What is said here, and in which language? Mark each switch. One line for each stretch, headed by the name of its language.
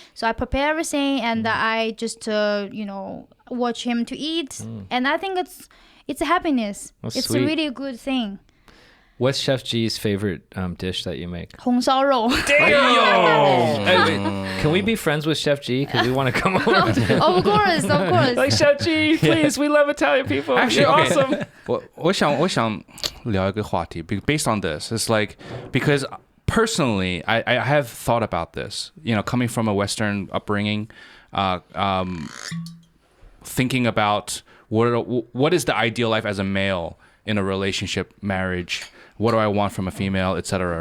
English: So I prepare everything and I just watch him to eat, and I think it's a happiness. That's It's sweet. a really good thing. What's Chef G's favorite dish that you make?
Chinese: 红烧肉
English: Hey, wait, can we be friends with Chef G? Because we want to come over. Of course, of course. Like Chef G, please, we love Italian people. Actually, You're okay. awesome.
Chinese: 我想聊一个话题
English: based on this. It's like because personally, I have thought about this. Coming from a Western upbringing, thinking about what is the ideal life as a male in a relationship, marriage. What do I want from a female, etc.